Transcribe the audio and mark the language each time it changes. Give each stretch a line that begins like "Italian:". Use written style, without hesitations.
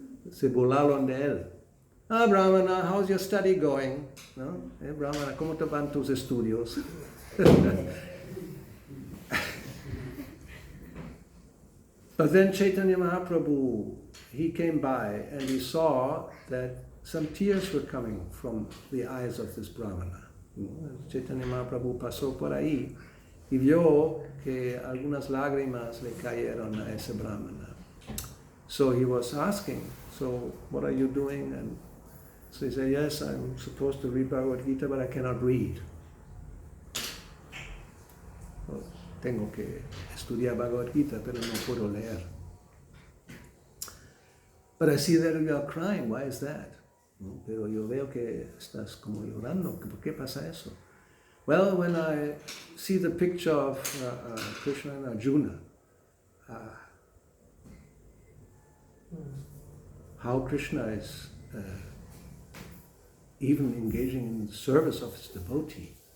Spanish: Se burlaron de él. Brahmana,
English: how's your study going?
Spanish: Brahmana, ¿cómo te van tus estudios?
English: But then Chaitanya Mahaprabhu, he came by and he saw that some tears were coming from the eyes of this Brahmana.
Spanish: Chaitanya Mahaprabhu pasó por ahí y vio que algunas lágrimas le cayeron a ese Brahmana.
English: So he was asking, so what are you doing? And so he said, yes, I'm supposed to read Bhagavad Gita, but I cannot read.
Spanish: Well, tengo que estudiar Bhagavad Gita, pero no puedo leer.
English: But I see that you are crying. Why is that?
Spanish: Pero yo veo que estás como llorando. ¿Por qué pasa eso?
English: Well, when I see the picture of Krishna and Arjuna, how Krishna is even engaging in the service of his devotee.